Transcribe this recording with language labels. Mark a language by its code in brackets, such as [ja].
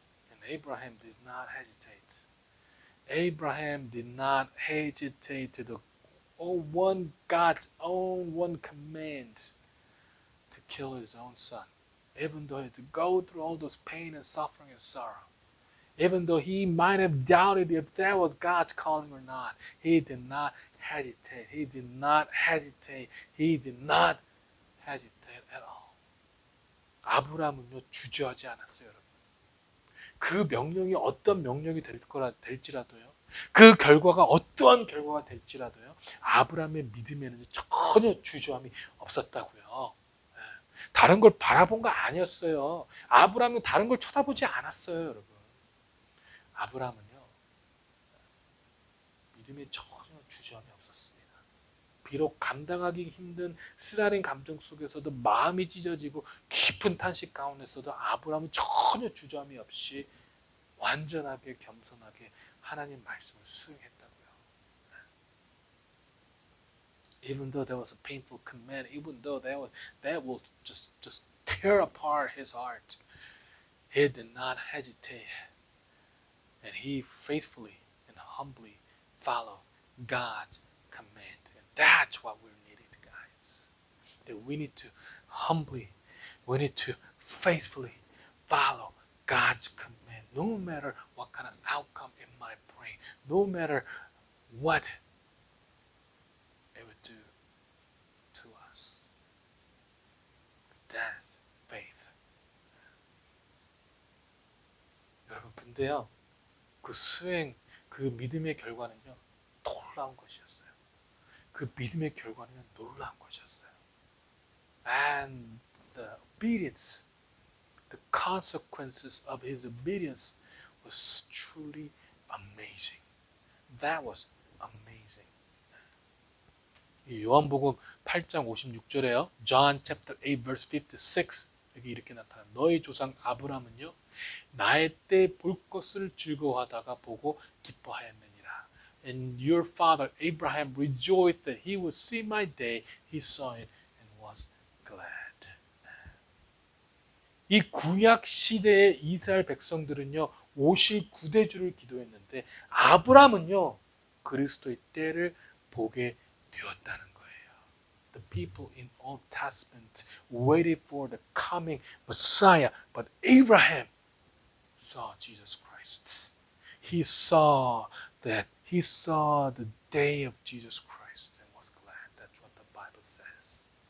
[en] And Abraham did not hesitate. Abraham did not hesitate to the one God's own one command to kill his own son. Even though he had to go through all those pain and suffering and sorrow. Even though he might have doubted if that was God's calling or not. He did not hesitate. He did not hesitate. He did not hesitate at all. [ko] 아브라함은요 주저하지 않았어요, 여러분. 그 명령이 어떤 명령이 될지라도요. 그 결과가 어떠한 결과가 될지라도요. 아브라함의 믿음에는 전혀 주저함이 없었다고요. 다른 걸 바라본 거 아니었어요. 아브라함은 다른 걸 쳐다보지 않았어요, 여러분. 아브라함은요 믿음에 전혀 주저함이 없었습니다. 비록 감당하기 힘든 쓰라린 감정 속에서도 마음이 찢어지고 깊은 탄식 가운데서도 아브라함은 전혀 주저함이 없이 완전하게 겸손하게 하나님 말씀을 수행했다고요. [en] Even though there was a painful command, even though that will just tear apart his heart, he did not hesitate. And he faithfully and humbly followed God's command. And that's what we're needing, guys. That we need to humbly, we need to faithfully follow God's command. No matter what kind of outcome it might bring. No matter what it would do to us. That's faith. [ko] 여러분, 근데요. 그 수행, 그 믿음의 결과는요. 놀라운 것이었어요. 그 믿음의 결과는 놀라운 것이었어요. [en] And the obedience, the consequences of his obedience was truly amazing. That was amazing. [ko] 요한복음 8장 56절에요. [en] John chapter 8 verse 56. [ko] 여기 이렇게 나타나. 너희 조상 아브라함은요. 나의 때 볼 것을 즐거워하다가 보고 기뻐하였느니라. [en] And your father Abraham rejoiced that he would see my day. He saw it and was glad. [ko] 이 구약 시대의 이스라엘 백성들은요. 오실 구대주를 기도했는데 아브라함은요. 그리스도의 때를 보게 되었다는 거예요. [en] The people in Old Testament waited for the coming Messiah, but Abraham saw Jesus Christ. He saw that. He saw the day of Jesus Christ and was glad. That's what the Bible says.